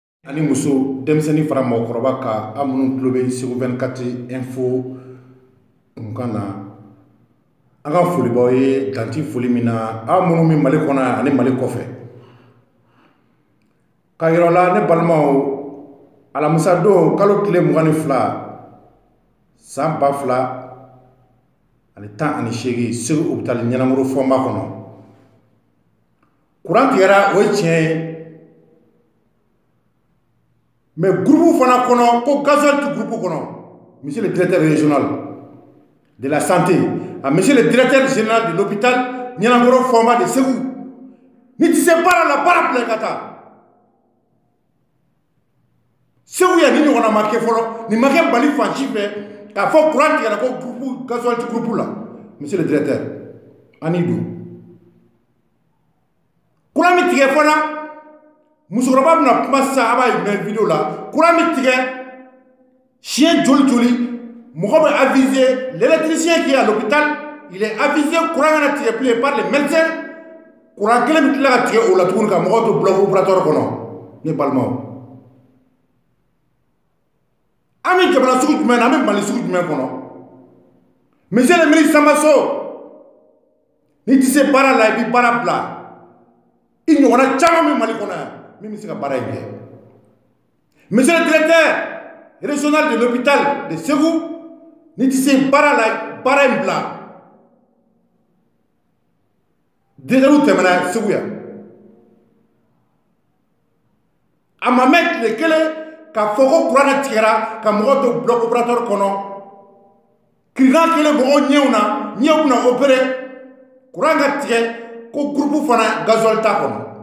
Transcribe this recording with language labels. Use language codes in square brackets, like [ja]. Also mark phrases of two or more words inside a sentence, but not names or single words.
[bm] Ani muso denmisɛnnin fara mɔgɔkɔrɔba ka an minnu tulo bɛ Segu 24 info kunkan na an ka folibaw ye danti foli min na an minnu bɛ Mali kɔnɔ ani Mali kɔfɛ ka yira la ne balimaw alamisa don kalo tile 22 san 2018 Segu hôpital Ɲanamuru fɔnba kɔnɔ courant tigɛra o ye tiɲɛ ye mais groupe fana kɔnɔ ko gasoil tu groupe kɔnɔ [fr] monsieur le directeur régional de la santé monsieur le directeur général de l'hôpital [bm] Ɲanamuru fɔnba de Segu ni ti se baara la baara bila ka taa Segu ya ni ɲɔgɔnna ma kɛ fɔlɔ ni ma kɛ Mali fan si fɛ k'a fɔ courant tigɛra ko groupe gasoil tu groupe la [fr] monsieur le directeur [bm] ani don courant mi tigɛ fana musokɔrɔba bɛna kuma sisan a b'a ye mɛn vidéo la courant mi tigɛ siɲɛ joli mɔgɔ bɛ [fr] avisé l'électricien qui est à l'hôpital il est avisé [bm] courant kana tigɛ bilen [fr] par les médecins [bm] courant kelen bi tila ka tigɛ o la tuguni ka mɔgɔw to [fr] bloc opératoire [bm] kɔnɔ ne balimaw an bɛ jamana sugu jumɛn na an bɛ Mali sugu jumɛn kɔnɔ [fr] monsieur le ministre [bm] Samaso ni ti se baara la i bi baara bila i ɲɔgɔnna caman bɛ Mali kɔnɔ yan min bɛ se ka baara in kɛ [fr] monsieur le directeur régional de l'hôpital de Segu [bm] ni ti se baara la baara in bila directeur tɛmɛna Segu yan a ma mɛn tile kelen ka fɔ ko courant tigɛra ka mɔgɔw to [fr] bloc opératoire [bm] kɔnɔ kirikan kelen mɔgɔw ɲɛw bɛna opéré courant ka tigɛ ko groupe fana gasoil t'a kɔnɔ